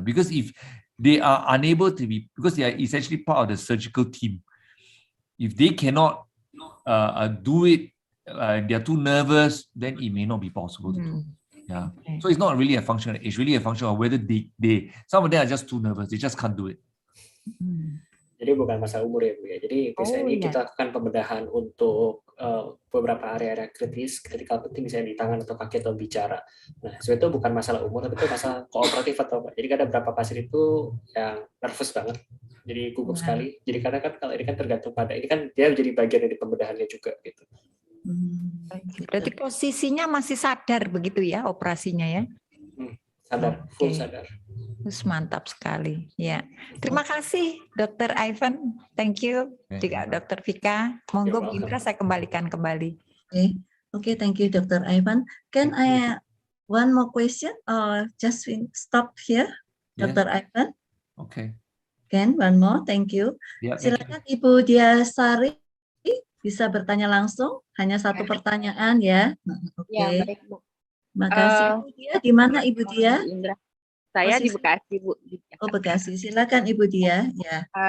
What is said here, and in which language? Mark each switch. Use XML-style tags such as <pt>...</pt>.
<en>Because if they are unable to be, because they are essentially part of the surgical team, if they cannot do it, they are too nervous, then it may not be possible to do. Yeah. So it's not really a function. It's really a function of whether some of them are just too nervous. They just can't do it.</en> <id>Jadi bukan masalah umur ya Bu ya. Jadi biasanya ini kita lakukan pembedahan untuk beberapa area kritis, kritikal penting misalnya di tangan atau kaki atau bicara. Nah, sebenarnya itu bukan masalah umur, tapi itu masalah kooperatif atau apa. Jadi ada beberapa pasien itu yang nervous banget, jadi gugup sekali. Jadi karena kan kalau ini kan tergantung pada ini kan dia menjadi bagian dari pembedahannya juga gitu. Gitu. Berarti posisinya masih sadar begitu ya operasinya ya? Sadar, full Oke. sadar. Terus mantap sekali. Ya, terima kasih Dokter Ivan.</id> <en>Thank you.</en> <id>Juga Dokter Vika. Monggo Bu Indra saya kembalikan kembali.</id> <en>Okay, thank you, Dr. Ivan. Can I one more question or just stop here, Yes. Dr. Ivan? Okay. Can one more? Thank you. Yeah, thank you.</en> <id>Silakan Ibu Dia Sari bisa bertanya langsung. Hanya satu pertanyaan ya. Oke. Ya, baik Bu. Terima kasih. Ibu Dia, di mana Ibu Dia? Bu Indra. Saya di Bekasi Bu. Oh, Bekasi. Silakan Ibu Dia. Ya.</id>